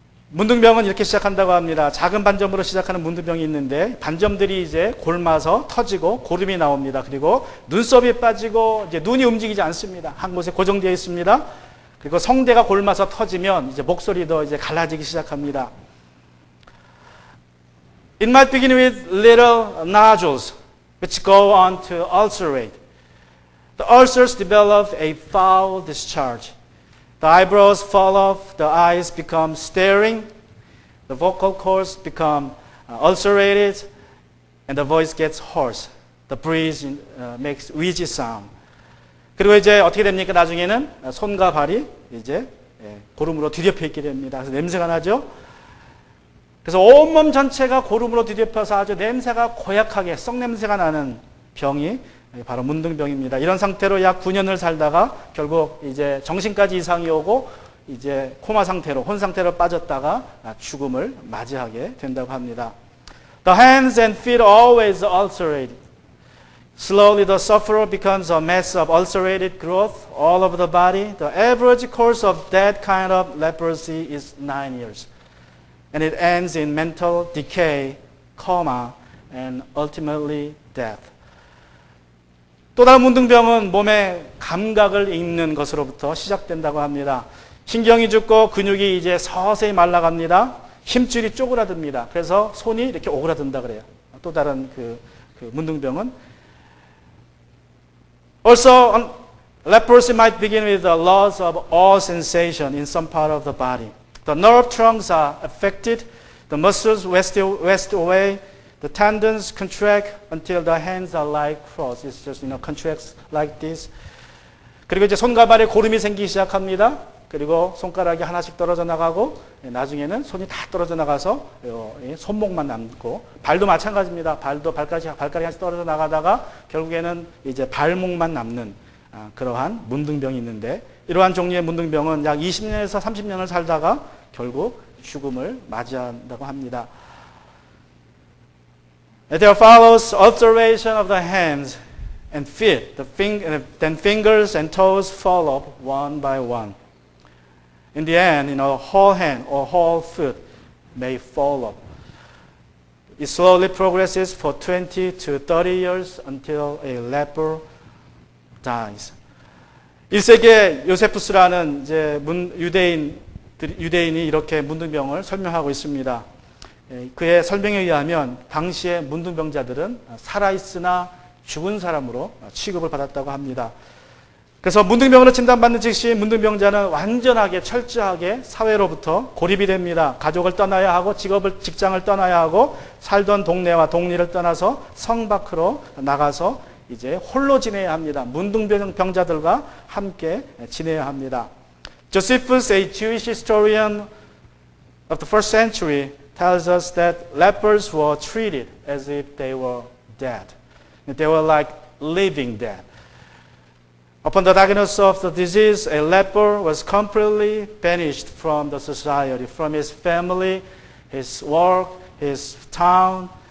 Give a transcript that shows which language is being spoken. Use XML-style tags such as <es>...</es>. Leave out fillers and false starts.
<ko>문둥병은 이렇게 시작한다고 합니다. 작은 반점으로 시작하는 문둥병이 있는데, 반점들이 이제 골마서 터지고 고름이 나옵니다. 그리고 눈썹이 빠지고 이제 눈이 움직이지 않습니다. 한 곳에 고정되어 있습니다. 그리고 성대가 골마서 터지면 이제 목소리도 이제 갈라지기 시작합니다.</ko> <en>It might begin with little nodules which go on to ulcerate. The ulcers develop a foul discharge. The eyebrows fall off, the eyes become staring, the vocal cords become ulcerated, and the voice gets hoarse. The breath makes wheezy sound.</en> <ko>그리고 이제 어떻게 됩니까? 나중에는 손과 발이 이제 고름으로 뒤덮여 있게 됩니다. 그래서 냄새가 나죠? 그래서 온몸 전체가 고름으로 뒤덮여서 아주 냄새가 고약하게 썩냄새가 나는 병이 바로 문둥병입니다. 이런 상태로 약 9년을 살다가 결국 이제 정신까지 이상이 오고 이제 코마 상태로, 혼 상태로 빠졌다가 죽음을 맞이하게 된다고 합니다.</ko> <en>The hands and feet are always ulcerated. Slowly the sufferer becomes a mass of ulcerated growth all over the body. The average course of that kind of leprosy is 9 years. And it ends in mental decay, coma, and ultimately death.</en> <ko>또 다른 문둥병은 몸의 감각을 잃는 것으로부터 시작된다고 합니다. 신경이 죽고 근육이 이제 서서히 말라갑니다. 힘줄이 쪼그라듭니다. 그래서 손이 이렇게 오그라든다 그래요. 또 다른 그 문둥병은</ko> <en>Also, leprosy might begin with the loss of all sensation in some part of the body. The nerve trunks are affected, the muscles waste away, the tendons contract until the hands are like cross. It's just contracts like this.</en> <ko>그리고 이제 손과 발에 고름이 생기기 시작합니다. 그리고 손가락이 하나씩 떨어져 나가고 나중에는 손이 다 떨어져 나가서 손목만 남고, 발도 마찬가지입니다. 발가락이 하나씩 떨어져 나가다가 결국에는 이제 발목만 남는 그러한 문둥병이 있는데, 이러한 종류의 문둥병은 약 20년에서 30년을 살다가 결국 죽음을 맞이한다고 합니다.</ko> <en>There follows ulceration of the hands and feet. Then fingers and toes fall off one by one. In the end, whole hand or whole foot may fall off. It slowly progresses for 20 to 30 years until a leper dies.</en> <ko>1세기에 요세푸스라는 이제 유대인이 이렇게 문둥병을 설명하고 있습니다. 그의 설명에 의하면 당시의 문둥병자들은 살아있으나 죽은 사람으로 취급을 받았다고 합니다. 그래서 문둥병으로 진단받는 즉시 문둥병자는 완전하게 철저하게 사회로부터 고립이 됩니다. 가족을 떠나야 하고 직장을 떠나야 하고 살던 동네와 동리를 떠나서 성 밖으로 나가서 이제 홀로 지내야 합니다. 문둥병자들과 함께 지내야 합니다.</ko> <en>Josephus, a Jewish historian of the first century, tells us that lepers were treated as if they were dead. They were like living dead. Upon the diagnosis of the disease, a leper was completely banished from the society, from his family, his work, his town.</en>